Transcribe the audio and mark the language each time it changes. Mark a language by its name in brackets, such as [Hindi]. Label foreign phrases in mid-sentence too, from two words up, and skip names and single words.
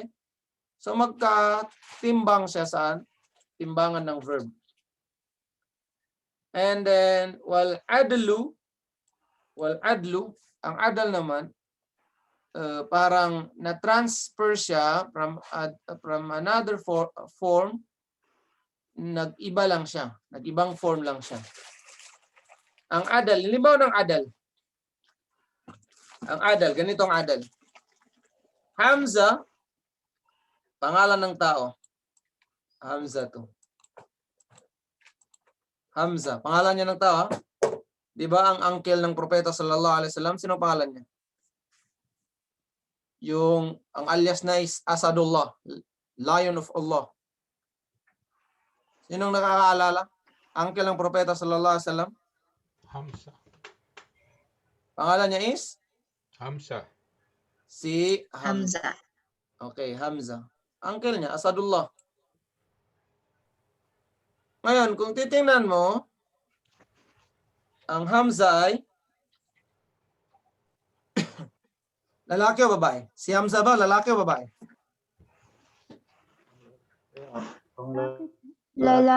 [Filipino] So magkatimbang siya saan? Timbangan ng verb. [English] And then, [Arabic] والعدل, [Filipino] ang adal naman, parang na-transfer siya from another form, nag-iba lang siya, nag-ibang form lang siya. Ang adal, halimbawa ng adal. Ang adal, ganito ang adal. Hamza, pangalan ng tao. Hamza to. Hamza, pangalan niya ng tao. Di ba ang uncle ng propeta [Arabic] صلى الله عليه وسلم, [Filipino] sino pangalan niya? Yung ang alias na is Asadullah, [English] Lion of Allah. [Filipino] Sinong nakakaalala? Uncle ng propeta [Arabic] صلى الله عليه وسلم? [Filipino] Hamza. Pangalan niya is? Hamza. Si Hamza. Okay, Hamza. Uncle niya, Asadullah. Ngayon, kung titingnan mo, ang Hamza ay lalaki o babae? Si Hamza ba, lalaki o babae? Lalaki